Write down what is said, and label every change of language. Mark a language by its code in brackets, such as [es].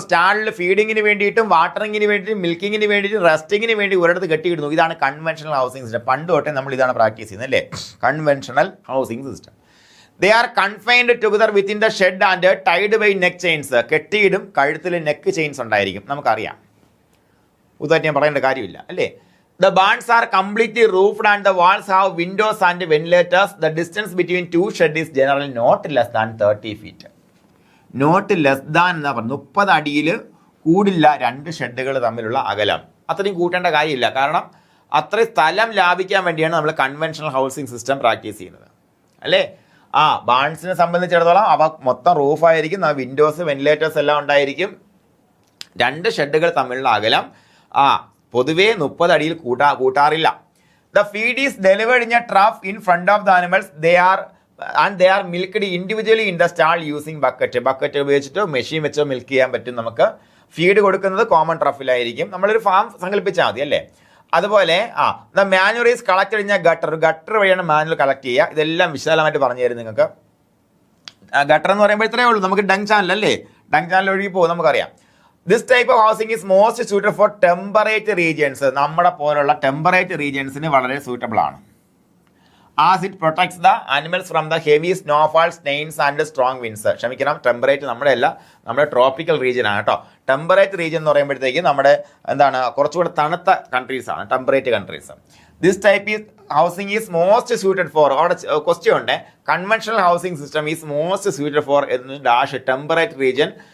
[ml] സ്റ്റാളിൽ ഫീഡിങ്ങിന് വേണ്ടിയിട്ടും വാട്ടറിങ്ങിന് വേണ്ടിയിട്ടും മിൽക്കിങ്ങിന് വേണ്ടിയിട്ടും റെസ്റ്റിങ്ങിന് വേണ്ടി ഒരിടത്ത് കെട്ടിയിടുന്നു. ഇതാണ് കൺവെൻഷണൽ ഹൗസിംഗ് സിസ്റ്റം. പണ്ട് തൊട്ടേ നമ്മൾ ഇതാണ് പ്രാക്ടീസ് ചെയ്യുന്നത് അല്ലേ, conventional housing system. [en] They are confined together within the shed and tied by neck chains. [ml] കെട്ടിയിടും, കഴുത്തിൽ നെക്ക് ചെയിൻസ് ഉണ്ടായിരിക്കും, നമുക്കറിയാം, പുതുതായിട്ട് ഞാൻ പറയേണ്ട കാര്യമില്ല അല്ലേ. [en] The barns are completely roofed and the walls have windows and ventilators. The distance between two sheds is generally not less than 30 feet. Not less than [ml] എന്നാ പറഞ്ഞു, 30 അടിയിൽ കൂടില്ല രണ്ട് ഷെഡുകൾ തമ്മിലുള്ള അകലം. അത്രയും കൂട്ടേണ്ട കാര്യമില്ല, കാരണം അത്രയും സ്ഥലം ലാഭിക്കാൻ വേണ്ടിയാണ് നമ്മൾ കൺവെൻഷണൽ ഹൗസിംഗ് സിസ്റ്റം പ്രാക്ടീസ് ചെയ്യുന്നത് അല്ലേ. ബാൺസിനെ സംബന്ധിച്ചിടത്തോളം അവ മൊത്തം റൂഫായിരിക്കും, വിൻഡോസ് വെന്റിലേറ്റേഴ്സ് എല്ലാം ഉണ്ടായിരിക്കും. രണ്ട് ഷെഡുകൾ തമ്മിലുള്ള അകലം പൊതുവേ 30 അടിയിൽ കൂട്ടാറില്ല. [en] The feed is delivered in a trough in front of the animals. They are milked individually in the stall using bucket [ml] ഉപയോഗിച്ചിട്ടോ machine വെച്ചോ മിൽക്ക് ചെയ്യാൻ പറ്റും. നമുക്ക് ഫീഡ് കൊടുക്കുന്നത് കോമൺ ട്രഫിലായിരിക്കും. നമ്മളൊരു ഫാം സങ്കല്പിച്ചാൽ മതി അല്ലേ. [en] അതുപോലെ the manure is collected in a gutter [ml] വഴിയാണ് മാനുവൽ കളക്ട് ചെയ്യുക. ഇതെല്ലാം വിശാലമായിട്ട് പറഞ്ഞു തരും നിങ്ങൾക്ക്. ഗട്ടർ എന്ന് പറയുമ്പോൾ ഇത്രയേ ഉള്ളൂ. നമുക്ക് ഡങ് ചാനൽ അല്ലേ, ഡങ് ചാനൽ ഒഴുകി പോകും, നമുക്കറിയാം. [en] This type of housing is most suited for temperate regions. [ml] നമ്മുടെ പോലുള്ള ടെമ്പറേറ്റ് റീജിയൻസിന് വളരെ സൂട്ടബിൾ ആണ്. [en] As it protects the animals from the heavy snowfall, rains and strong winds. [ml] ക്ഷമിക്കണം, ടെമ്പറേറ്റ് നമ്മുടെ ട്രോപ്പിക്കൽ റീജിയൻ ആണ് കേട്ടോ. ടെമ്പറേറ്റ് റീജിയൻ എന്ന് പറയുമ്പോഴത്തേക്ക് നമ്മുടെ കുറച്ചുകൂടെ തണുത്ത കൺട്രീസ് ആണ് temperate countries. [en] this type is housing is most suited for, [ml] അവിടെ ക്വസ്റ്റ്യൻ ഉണ്ട്, [en] Conventional housing system is most suited for dash temperate region.